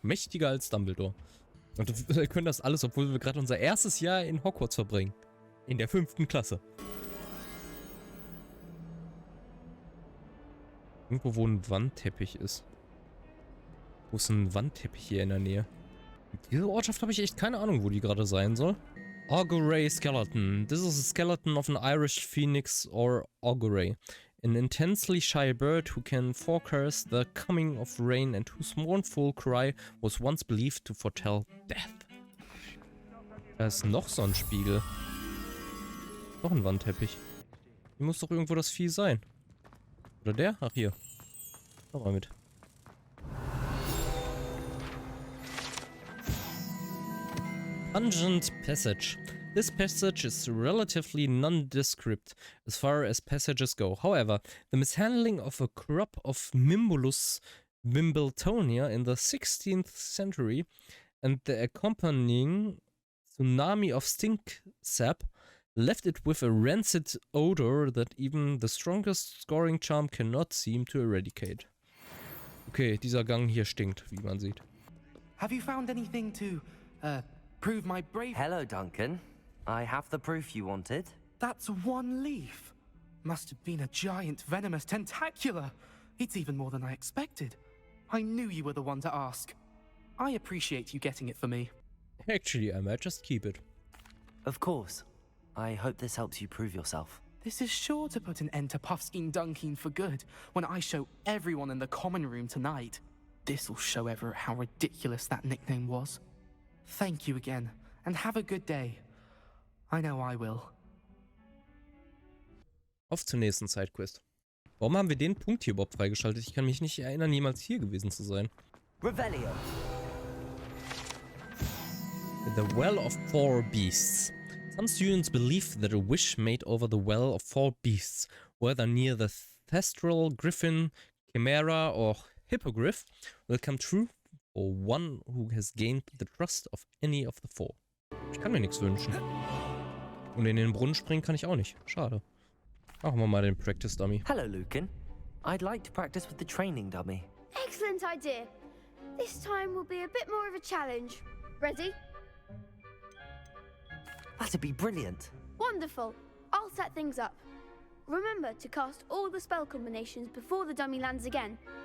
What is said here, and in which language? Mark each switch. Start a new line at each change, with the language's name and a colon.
German: Mächtiger als Dumbledore. Und wir können das alles, obwohl wir gerade unser erstes Jahr in Hogwarts verbringen. In der 5. Klasse. Irgendwo, wo ein Wandteppich ist. Wo ist ein Wandteppich hier in der Nähe? Diese Ortschaft habe ich echt keine Ahnung, wo die gerade sein soll.
English: Auguray Skeleton. This is a skeleton of an Irish phoenix or auguray. An intensely shy bird who can forecast the coming of rain and whose mournful cry was once believed to foretell death.
German: Da ist noch so ein Spiegel. Noch ein Wandteppich. Hier muss doch irgendwo das Vieh sein. Oder der? Ach, hier. Schau mal mit.
English: Pungent Passage. This passage is relatively nondescript as far as passages go. However, the mishandling of a crop of Mimbulus Wimbletonia in the 16th century and the accompanying tsunami of stink sap left it with a rancid odor that even the strongest scoring charm cannot seem to eradicate.
German: Okay, dieser Gang hier stinkt, wie man sieht.
English: Have you found anything to, prove my bravery? Hello, Duncan. I have the proof you wanted. That's one leaf. Must have been a giant venomous tentacular. It's even more than I expected. I knew you were the one to ask. I appreciate you getting it for me. Actually, I might just keep it. Of course. I hope this helps you prove yourself. This is sure to put an end to Puffskein Dunkeen for good when I show everyone in the common room tonight. This'll show Everett how ridiculous that nickname was. Thank you again, and have a good day. I know I will.
German: Auf zur nächsten Sidequest. Warum haben wir den Punkt hier überhaupt freigeschaltet? Ich kann mich nicht erinnern, jemals hier gewesen zu sein.
English: Revelio. The Well of Four Beasts. Some students believe that a wish made over the Well of Four Beasts, whether near the Thestral, Griffin, Chimera or Hippogriff will come true for one who has gained the trust of any of the four.
German: Ich kann mir nichts wünschen. Und in den Brunnen springen kann ich auch nicht. Schade. Machen wir mal den Practice Dummy.
English: Hello, Lucan. I'd like to practice with the training dummy. Excellent idea. This time will be a bit more of a challenge. Ready? That'd be brilliant. Wonderful. I'll set things up. Remember to cast all the spell combinations before the dummy lands again.